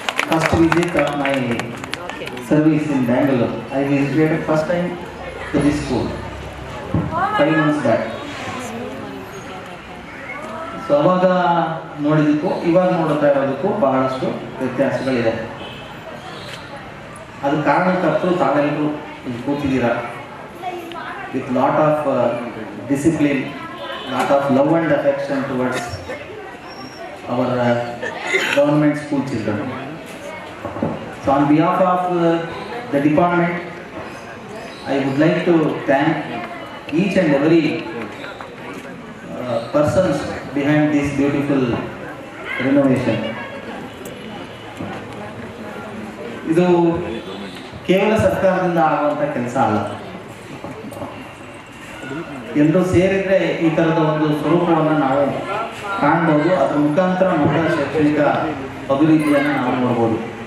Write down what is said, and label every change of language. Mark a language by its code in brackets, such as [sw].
[en] First visit of my service in Bangalore. I visited first time to this school 5 months back. [kn] So ಅವಾಗ ನೋಡಿದ್ದಕ್ಕೂ ಇವಾಗ ನೋಡ್ತಾ ಇರೋದಕ್ಕೂ ಬಹಳಷ್ಟು ವ್ಯತ್ಯಾಸಗಳಿದೆ. ಅದು ಕಾರಣಕ್ಕೂ ತಾವೆಲ್ಲರೂ ಇಲ್ಲಿ ಕೂತಿದ್ದೀರಾ [en] With lot of discipline, lot of love and affection towards our government school children. So on behalf of the department, I would like to thank each and every persons behind this beautiful renovation. [kn] ಇದು ಕೇವಲ ಸರ್ಕಾರದಿಂದ ಆಗುವಂಥ ಕೆಲಸ ಅಲ್ಲ. ಎಲ್ಲರೂ ಸೇರಿದ್ರೆ ಈ ಥರದ ಒಂದು ಸ್ವರೂಪವನ್ನು ನಾವು ಕಾಣ್ಬೋದು. ಅದರ ಮುಖಾಂತರ ಮಕ್ಕಳ ಶೈಕ್ಷಣಿಕ ಅಭಿವೃದ್ಧಿಯನ್ನು ನಾವು ನೋಡ್ಬೋದು.